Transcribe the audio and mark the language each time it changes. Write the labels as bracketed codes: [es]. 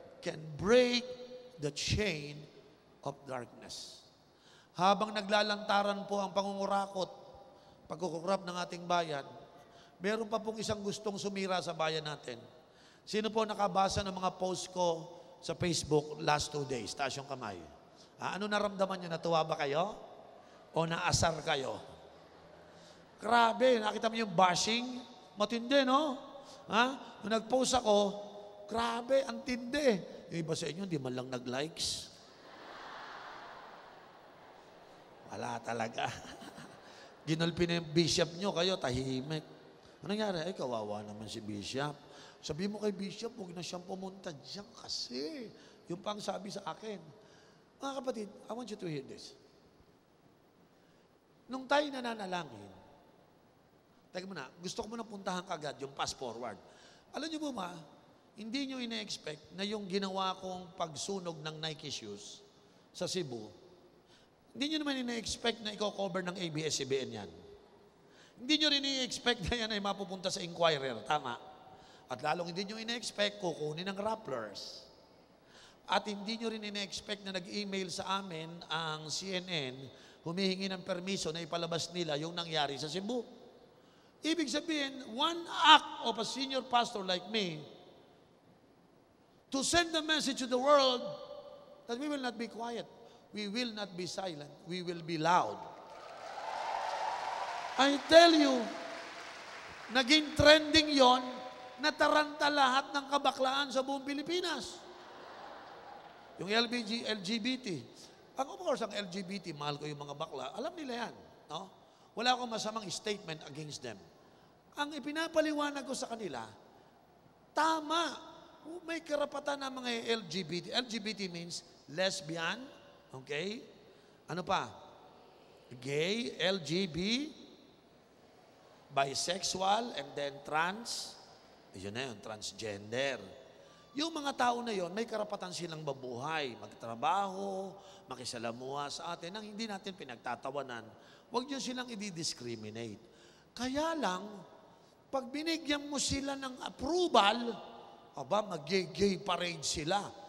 [en] can break the chain of darkness. [tl] Habang naglalantaran po ang pangungurakot, pagkukurap ng ating bayan, meron pa pong isang gustong sumira sa bayan natin. Sino po nakabasa ng mga post ko sa Facebook last 2 days? Taas yung kamay. Ano naramdaman niyo? Natuwa ba kayo? O naasar kayo? Grabe, nakita mo yung bashing? Matindi, no? Nung nag-post ako, grabe, ang tindi. Yung iba sa inyo, hindi man lang nag-likes. Wala talaga. Ginulpi na yung bishop nyo, kayo tahimik. Ano nangyari? Ay, kawawa naman si bishop. Sabi mo kay bishop, huwag na siyang pumunta diyan kasi. Yung pang sabi sa akin. Mga kapatid, [en] I want you to hear this. [tl] Nung tayo nananalangin, teka muna, gusto ko muna puntahan kagad yung fast forward. Alam niyo po ba, hindi niyo ina-expect na yung ginawa kong pagsunog ng Nike shoes sa Cebu, hindi nyo naman ina-expect na i-cover ng ABS-CBN yan. Hindi nyo rin i-expect na yan ay mapupunta sa Inquirer. Tama. At lalong hindi nyo ina-expect kukunin ng Rapplers. At hindi nyo rin ina-expect na nag-email sa amin ang CNN humihingi ng permiso na ipalabas nila yung nangyari sa Cebu. Ibig sabihin, [en] one act of a senior pastor like me to send the message to the world that we will not be quiet. We will not be silent. We will be loud. I tell you, [tl] naging trending yon, nataranta lahat ng kabaklaan sa buong Pilipinas. Yung LGBT. Of course, ang LGBT, mahal ko yung mga bakla. Alam nila yan. No? Wala akong masamang statement [en] against them. [tl] Ang ipinapaliwanag ko sa kanila, tama. May karapatan ng mga LGBT. [en] LGBT means lesbian, okay? [tl] Ano pa? [en] Gay, LGB, bisexual, and then trans. [tl] Yun na yun, transgender. Yung mga tao na yon, may karapatan silang mabuhay, magtrabaho, makisalamuha sa atin, nang hindi natin pinagtatawanan. Huwag nyo silang i-discriminate. Kaya lang, pag binigyan mo sila ng approval, mag-gay parade sila.